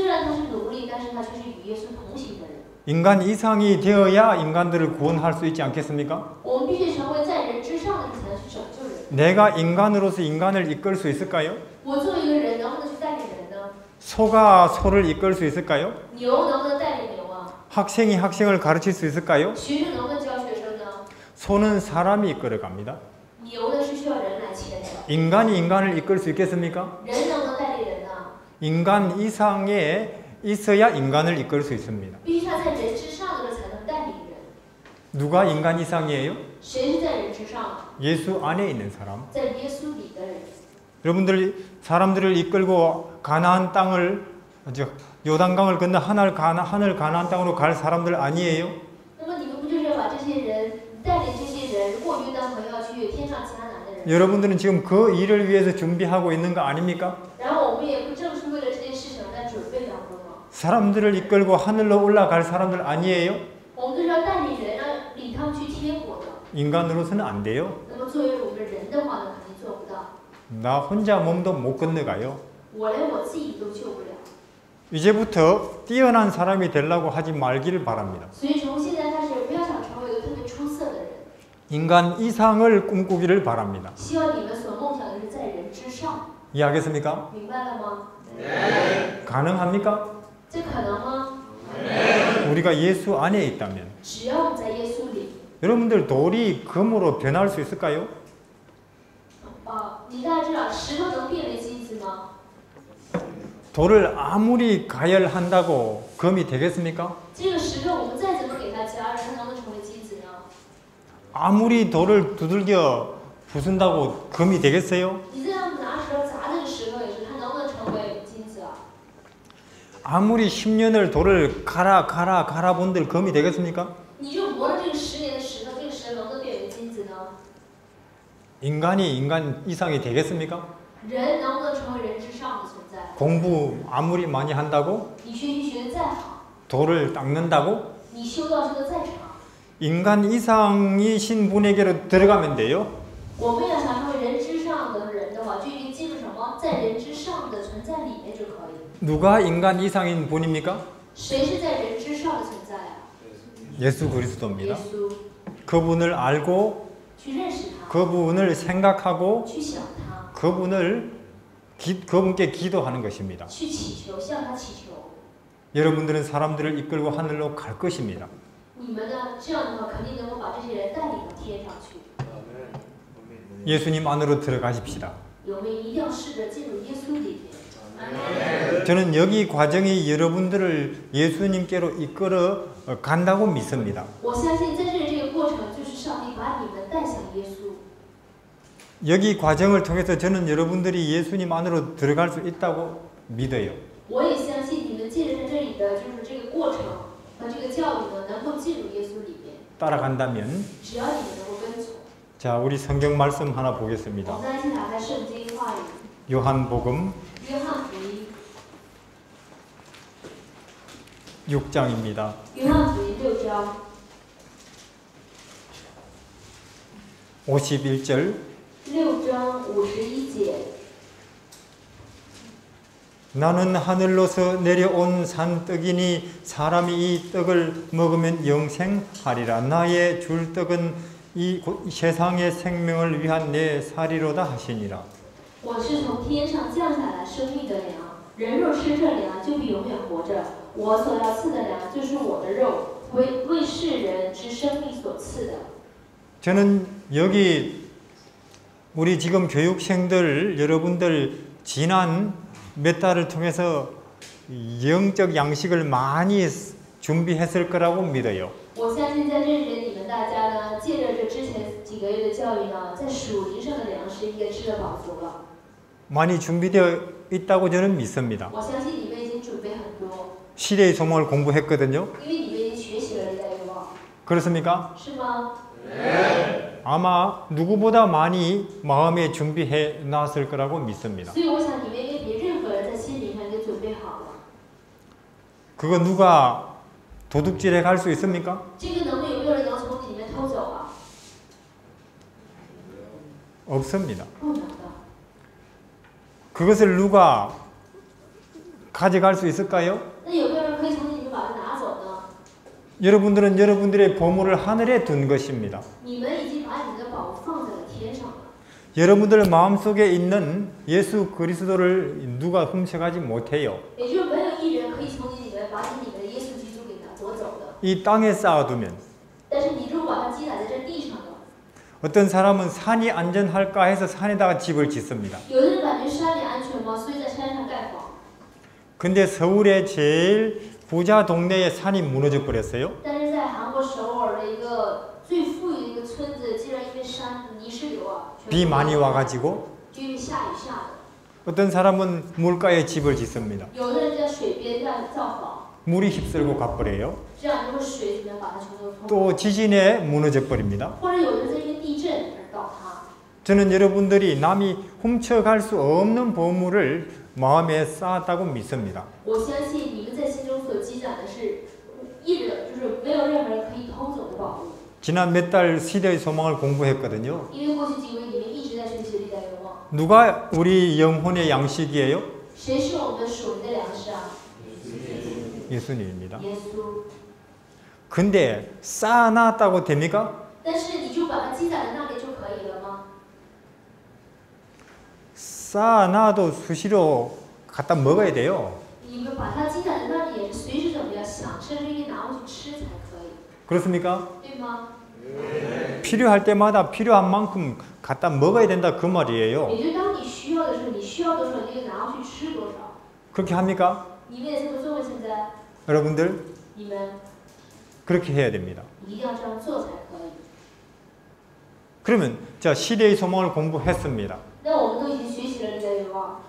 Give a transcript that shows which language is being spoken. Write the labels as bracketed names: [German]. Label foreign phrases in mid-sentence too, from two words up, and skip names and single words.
[Korean] 인간 이상이 되어야 인간들을 구원할 수 있지 않겠습니까? 내가 인간으로서 인간을 이끌 수 있을까요? 소가 소를 이끌 수 있을까요? [Chinese] 牛能不能带领牛啊？ [Korean] 학생이 학생을 가르칠 수 있을까요? [Chinese] 学生能不能教学生呢？ [Korean] 소는 사람이 이끌어갑니다. [Chinese] 牛呢是需要人来牵的。 [Korean] 인간이 인간을 이끌 수 있겠습니까? [Chinese] 人能不能带领人呢？ [Korean] 인간 이상에 있어야 인간을 이끌 수 있습니다. [Chinese] 必须他在人之上的时候才能带领人。 [Korean] 누가 인간 이상이에요? [Chinese] 谁是在人之上？ [Korean] 예수 안에 있는 사람. [Chinese] 在耶稣里的人。 [Korean] 여러분들 사람들을 이끌고 가나안 땅을 요단강을 건너 하늘 가나안 땅으로 갈 사람들 아니에요? [Chinese] 那么你们不就是要把这些人带领这些人过约旦河要去天上迦南的人？ [Korean] 여러분들은 지금 그 일을 위해서 준비하고 있는 거 아닙니까? [Chinese] 然后我们也不正是为了这件事情在准备当中吗？ [Korean] 사람들을 이끌고 하늘로 올라갈 사람들 아니에요? [Chinese] 我们都是要带领人，让领他们去天国的。 [Korean] 인간으로서는 안 돼요. [Chinese] 那么作为我们的人的话呢，肯定做不到。 [Korean] 나 혼자 몸도 못 건너가요. [Chinese] 我连我自己都救不了。 [Korean] 이제부터 뛰어난 사람이 되려고 하지 말기를 바랍니다. [Chinese] 所以从现在开始，不要想成为一个特别出色的人。 [Korean] 인간 이상을 꿈꾸기를 바랍니다. [Chinese] 希望你们所梦想的是在人之上， [Korean] 이해하겠습니까? [Chinese] 明白了吗？ [Korean] 가능합니까? [Chinese] 这可能吗？ [Korean] 우리가 예수 안에 있다면 [Chinese] 只要我们在耶稣里。 [Korean] 여러분들 돌이 금으로 변할 수 있을까요? [Chinese] 你大家知道石头能变为金子吗？ [Korean] 돌을 아무리 가열한다고 금이 되겠습니까? [Chinese] 这个石头我们再怎么给它加热，它能不能成为金子呢？ [Korean] 아무리 돌을 두들겨 부순다고 금이 되겠어요? [Chinese] 你这样拿石头砸这个石头也是，它能不能成为金子啊？ [Korean] 아무리 10년을 돌을 갈아 본들 금이 되겠습니까? [Chinese] 你就磨了这个10年的石头，这个石头能不能变为金子呢？ [Korean] 인간이 인간 이상이 되겠습니까? [Chinese] 人能不能成为人之上的存在？ [Korean] 공부 아무리 많이 한다고? [Chinese] 你学习学得再好， [Korean] 돌을 닦는다고? [Chinese] 你修道修得再长， [Korean] 인간 이상이신 분에게로 들어가면 돼요. [Chinese] 我们要想成为人之上的人的话，就应该进入什么？在人之上的存在里面就可以。 [Korean] 누가 인간 이상인 분입니까? [Chinese] 谁是在人之上的存在啊？ [Korean] 예수 [Chinese] 耶 [Korean] 그리스도입니다. [Chinese] 稣， [Korean] 그분을 알고 [Chinese] 去认识他， [Korean] 그분을 생각하고 [Chinese] 去想他， [Korean] 그분께 기도하는 것입니다. [Chinese] 去祈求，向他祈求。 [Korean] 여러분들은 사람들을 이끌고 하늘로 갈 것입니다. [Chinese] 你们呢？这样的话，肯定能够把这些人带领到天上去。 [Korean] 예수님 안으로 들어가십시다. [Chinese] 我们一定要试着进入耶稣里面。 [Korean] 저는 여기 과정이 여러분들을 예수님께로 이끌어 간다고 믿습니다. [Chinese] 我相信在这个过程，就是上帝把你们带向耶稣。 [Korean] 여기 과정을 통해서 저는 여러분들이 예수님 안으로 들어갈 수 있다고 믿어요. [Chinese] 我也相信你们借着在这里的就是这个过程和这个教育呢，能够进入耶稣里面。 [Korean] 따라간다면 [Chinese] 只要你们能够跟从。 [Korean] 자, 우리 성경 말씀 하나 [Chinese] 我 [Korean] 보겠습니다. [Chinese] 们来一起打开圣经话语， [Korean] 요한복음 [Chinese] 约翰福音， [Korean] 6장입니다. [Chinese] 约翰福音6章 [Korean] 51절 [Chinese] 6章51节。 [Korean] 나는 하늘로서 내려온 산떡이니 사람이 이 떡을 먹으면 영생하리라. 나의 줄 떡은 이 세상의 생명을 위한 내 살이로다 하시니라. [Chinese] 我是从天上降下来生命的粮，人若吃这粮，就必永远活着。我所要赐的粮，就是我的肉，为世人之生命所赐的。 [Korean] 저는 여기 우리 지금 교육생들 여러분들 지난 몇 달을 통해서 영적 양식을 많이 준비했을 거라고 믿어요. [Chinese] 我相信在这里你们大家呢，借着这之前几个月的教育呢，在属灵上的粮食应该吃得饱足了。 [Korean] 많이 준비되어 있다고 저는 믿습니다. [Chinese] 我相信你们已经准备很多， [Korean] 시대의 소망을 공부했거든요. [Chinese] 因为你们已经学习了历代愿望， [Korean] 그렇습니까? [Chinese] 是吗？ [Korean] 아마 누구보다 많이 마음에 준비해 놨을 거라고 믿습니다. [Chinese] 所以我想你们应该比任何人在心灵上应该准备好了。 [Korean] 그거 누가 도둑질해 갈 수 있습니까? [Chinese] 这个有没有人能从你里面偷走啊？ [Korean] 없습니다. [Chinese] 不能的。 [Korean] 그것을 누가 가져갈 수 있을까요? [Chinese] 那有没有人可以从你里面把它拿走呢？ [Korean] 여러분들은 여러분들의 보물을 하늘에 둔 것입니다. [Chinese] 你们已经把你们的宝物放在了天上了。 [Korean] 여러분들 마음속에 있는 예수 그리스도를 누가 훔쳐가지 못해요. [Chinese] 也就是没有一人可以从你里面把你里面的耶稣基督给拿夺走的。 [Korean] 이 땅에 쌓아두면 [Chinese] 但是你如果把它积攒在这地上的， [Korean] 어떤 사람은 산이 안전할까 해서 산에다가 집을 짓습니다. [Chinese] 有的人感觉山里安全吗？所以在山上盖房。 [Korean] 근데 서울의 제일 부자 동네에 산이 무너져 버렸어요. [Chinese] 但是在韩国首尔的一个最富裕的一个村子，竟然因为山泥石流啊， [Korean] 비 많이 와가지고 [Chinese] 就因为下雨下的。 [Korean] 어떤 사람은 물가에 집을 짓습니다. [Chinese] 有的人在水边这样造房， [Korean] 물이 휩쓸고 가버려요. [Chinese] 这样就会水怎么样把它全都冲走。 [Korean] 또 지진에 무너져 버립니다. [Chinese] 或者有的人在因为地震而倒塌。 [Korean] 저는 여러분들이 남이 훔쳐갈 수 없는 보물을 마음에 쌓았다고 믿습니다. [Chinese] 我相信你们在心中所积攒的是一人，就是没有任何人可以偷走的宝物。 [Korean] 지난 몇 달 시대의 소망을 공부했거든요. [Chinese] 因为过去几个月你们一直在学习历代愿望， [Korean] 누가 우리 영혼의 양식이에요? [Chinese] 谁是我们的属灵的粮食啊？ [Korean] 예수님입니다. [Chinese] 耶稣。 [Korean] 근데 쌓아놨다고 됩니까? [Chinese] 但是你就把它积攒在那里就可以了吗？ [Korean] 쌓아놔도 수시로 갖다 먹어야 돼요. [Chinese] 你们把它积攒在那里，也是随时怎么样想吃就给拿回去吃才可以， [Korean] 그렇습니까? [Chinese] 对吗？ [Korean] 필요할 때마다 필요한 만큼 갖다 먹어야 된다 그 말이에요. [Chinese] 也就当你需要的时候，你需要多少你就拿回去吃多少。 [Korean] 그렇게 합니까? [Chinese] 你们也这么做吗？现在 [Korean] 여러분들 [Chinese] 你们 [Korean] 그렇게 해야 됩니다. [Chinese] 一定要这样做才可以。 [Korean] 그러면 자 시대의 소망을 공부했습니다. [Chinese] 那我们都已经学习了历代愿望，